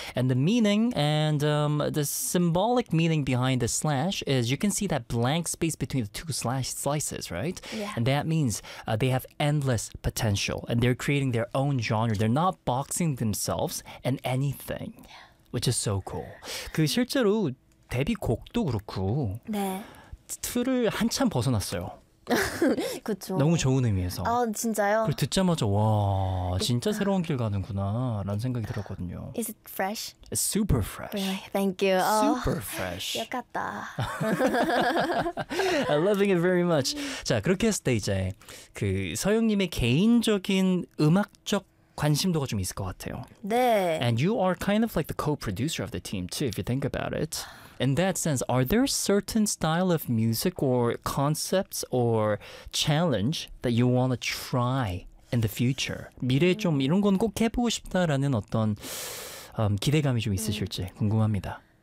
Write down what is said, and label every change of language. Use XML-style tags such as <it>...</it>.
<en>And the meaning and the symbolic meaning behind the slash is you can see that blank space between the two slash slices, right? Yeah. And that means they have endless potential and they're creating their own genre. They're not boxing themselves in anything, which is so cool.</en> <ko>그 실제로 데뷔 곡도 그렇고. 네. 틀을 한참 벗어났어요. 그렇죠. 너무 좋은 의미에서. 아 진짜요? 그리고 듣자마자 와 진짜 새로운 길 가는구나 라는 생각이 들었거든요.</ko> <en>Is it fresh? It's super fresh. Really? Thank you. Super fresh.</en> <ko>역같다.</ko> <en>I'm loving it very much.</en> <ko>자 그렇게 했을 때 이제 그 서영님의 개인적인 음악적 관심도가 좀 있을 것 같아요. 네.</ko> <en>And you are kind of like the co-producer of the team too, if you think about it. In that sense, are there certain style of music or concepts or challenge that you want to try in the future?</en> <ko>미래에 좀 이런 건 꼭 해보고 싶다라는 어떤 기대감이 좀 있으실지 궁금합니다.</ko>